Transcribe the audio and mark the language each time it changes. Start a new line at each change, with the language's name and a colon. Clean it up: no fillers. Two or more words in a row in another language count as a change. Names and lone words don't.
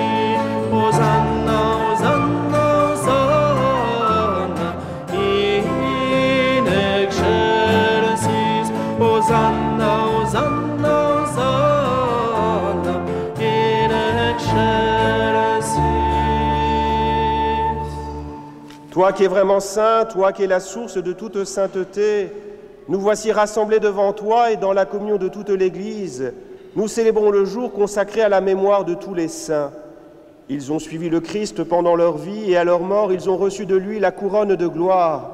Latin: Hosanna, Hosanna, Hosanna, in excelsis. Hosanna, Hosanna, Hosanna, in excelsis.
French: Toi qui es vraiment saint, toi qui es la source de toute sainteté, nous voici rassemblés devant toi et dans la communion de toute l'Église. Nous célébrons le jour consacré à la mémoire de tous les saints. Ils ont suivi le Christ pendant leur vie et à leur mort, ils ont reçu de lui la couronne de gloire.